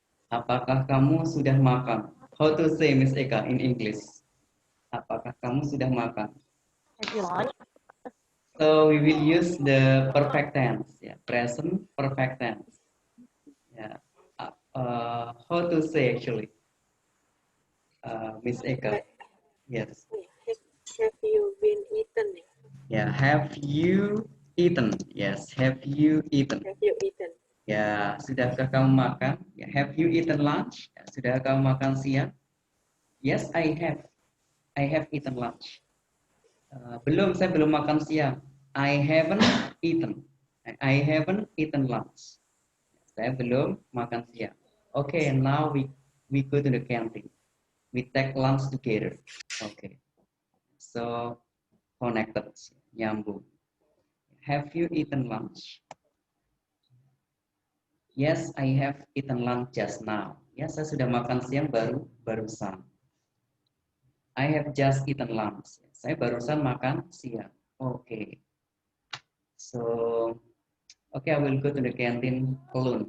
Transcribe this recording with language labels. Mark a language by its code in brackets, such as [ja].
[id] Apakah kamu sudah makan? [en] How to say, Miss Eka, in English? [id] Apakah kamu sudah makan? [en] Have you lunch? So we will use the perfect tense, yeah, present perfect tense. Yeah. How to say actually, Miss Eka? Yes. Have you been eaten? Yeah. Have you eaten? Yes. Have you eaten? Have you eaten? [id] Ya, sudahkah kamu makan? Ya, [en] have you eaten lunch? [id] Ya, sudah kamu makan siang? [en] Yes, I have. I have eaten lunch. [id] Belum, saya belum makan siang. [en] I haven't eaten. I haven't eaten lunch. [id] Saya belum makan siang. [en] Okay, now we go to the canteen. We take lunch together. Okay. So connected, nyambung. Have you eaten lunch? Yes, I have eaten lunch just now. [id] Ya, saya sudah makan siang barusan. [en] I have just eaten lunch. [id] Saya barusan makan siang. [en] Okay. So, okay, I will go to the canteen alone.